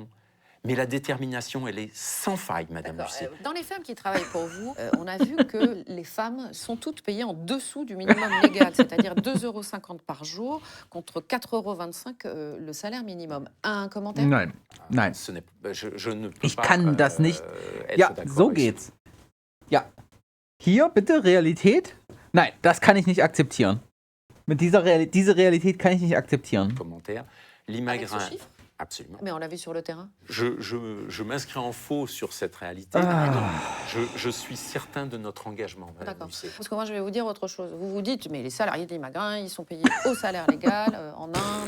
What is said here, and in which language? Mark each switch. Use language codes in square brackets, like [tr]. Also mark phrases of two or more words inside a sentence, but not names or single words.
[fr] Mais la détermination, elle est sans faille, Madame Lucet. Dans les femmes qui travaillent pour vous, on a vu que les femmes sont toutes payées en dessous du minimum légal, c'est-à-dire 2,50 € par jour contre 4,25 € le salaire minimum. Un commentaire? [de] Nein, nein. [fr] Je ne peux [de] ich [fr] pas, [de] kann das nicht. Ja, so geht's. Ja. Hier bitte Realität? Nein, das kann ich nicht akzeptieren. Mit diese Realität kann ich nicht akzeptieren. [fr] Commentaire. Limagrin. Absolument. Mais on l'a vu sur le terrain. Je m'inscris en faux sur cette réalité. Je suis certain de notre engagement. D'accord. Parce que moi, je vais vous dire autre chose. Vous vous dites, mais les salariés de Limagrin, ils sont payés au salaire légal en Inde.